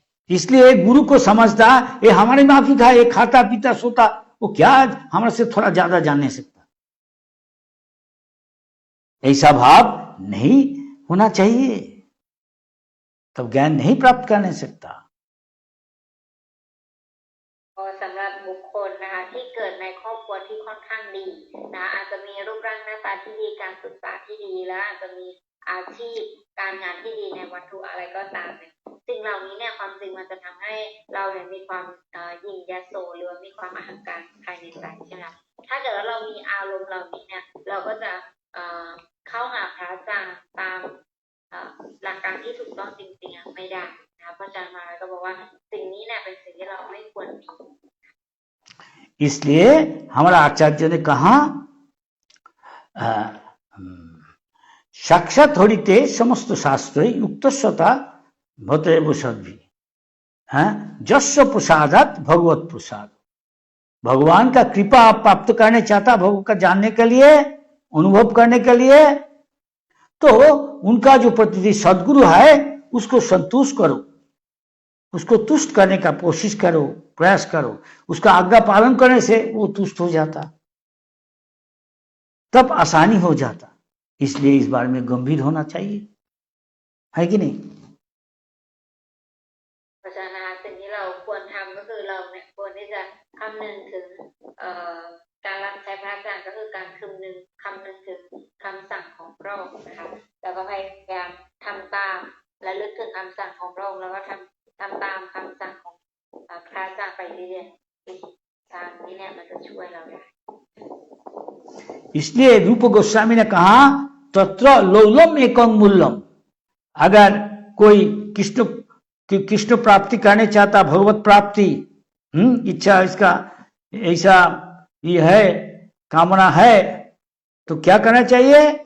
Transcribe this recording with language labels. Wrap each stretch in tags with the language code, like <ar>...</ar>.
<hi>इसलिए गुरु को समझता ये हमारे माफी का, ये खाता पीता सोता, वो क्या हमारे से थोड़ा ज्यादा जानने सकता, ऐसा भाव नहीं होना चाहिए, तब ज्ञान नहीं प्राप्त करने सकता।</hi> <th>สำหรับบุคคลนะคะที่เกิดในครอบครัวที่ค่อนข้างดีนะอาจจะมีรูปร่างหน้าตาที่ดีการศึกษาที่ดีและอาจจะมีอาชีพการงานที่ดีในวัตถุอะไรก็ตามเนี่ยสิ่งเหล่านี้เนี่ยความจริงมันจะทำให้เราเนี่ยมีความยิ่งยโสหรือมีความอหังการภายในใจใช่ไหมถ้าเกิดว่าเรามีอารมณ์เหล่านี้เนี่ยเราก็จะ เข้าหาพระอาจารย์ตามหลักการที่ถูกต้องจริงๆไม่ได้นะคะเพราะอาจารย์มาก็บอกว่าสิ่งนี้เนี่ยเป็นสิ่งที่เราไม่ควรมี</th> <hi>इसलिए हमारा आचार्य ने कहा</hi> <sa>साक्षात हरिते समस्त शास्त्र युक्त सता भवते सद्भी जस्य प्रसादात</sa> <hi>भगवत प्रसाद। भगवान का कृपा आप प्राप्त करने चाहता भगवान का जानने के लिए, अनुभव करने के लिए, तो उनका जो प्रतिनिधि सदगुरु है उसको संतुष्ट करो, उसको तुष्ट करने का कोशिश करो, प्रयास करो। उसका आज्ञा पालन करने से वो तुष्ट हो जाता, तब आसानी हो जाता। इसलिए इस बारे में गंभीर होना चाहिए, है कि नहीं?</hi> <th>เพราะฉะนั้นสิ่งที่เราควรทำก็คือเราเนี่ยควรที่จะคำนึงถึงการรับใช้พระอาจารย์ก็คือการคำนึงถึงคำสั่งของพระองค์นะคะแล้วก็พยายามทำตามและลึกถึงคำสั่งของพระองค์แล้วก็ทำตามคำสั่งของพระอาจารย์ไปเรื่อยๆทางนี้เนี่ยมันจะช่วยเราได้</th> <hi>इसलिए रूप गोस्वामी ने कहा</hi> <sa>तत्र लौलम एकं मूल्यम।</sa> <hi>अगर कोई कृष्ण प्राप्ति करने चाहता, भगवत प्राप्ति इच्छा इसका ऐसा ये है, कामना है, तो क्या करना चाहिए?</hi>